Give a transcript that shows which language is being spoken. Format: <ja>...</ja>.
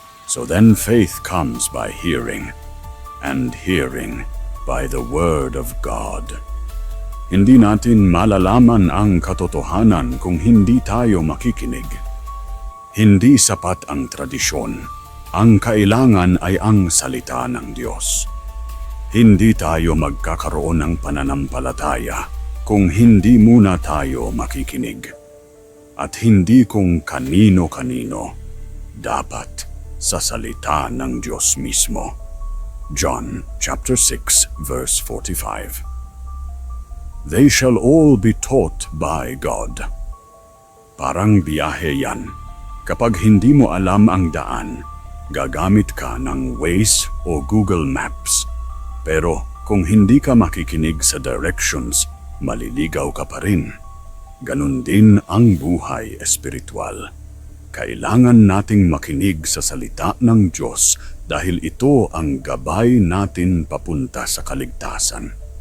<en>So then faith comes by hearing, and hearing by the word of God.</en> <tl>Hindi natin malalaman ang katotohanan kung hindi tayo makikinig. Hindi sapat ang tradisyon. Ang kailangan ay ang salita ng Diyos. Hindi tayo magkakaroon ng pananampalataya kung hindi muna tayo makikinig. At hindi kung kanino-kanino, dapat sa salita ng Diyos mismo.</tl> <en>John chapter 6 verse 45. They shall all be taught by God.</en> <tl>Parang biyahe yan. Kapag hindi mo alam ang daan, gagamit ka ng Waze o Google Maps. Pero kung hindi ka makikinig sa directions, maliligaw ka pa rin. Ganun din ang buhay espiritual. Kailangan nating makinig sa salita ng Diyos dahil ito ang gabay natin papunta sa kaligtasan.</tl>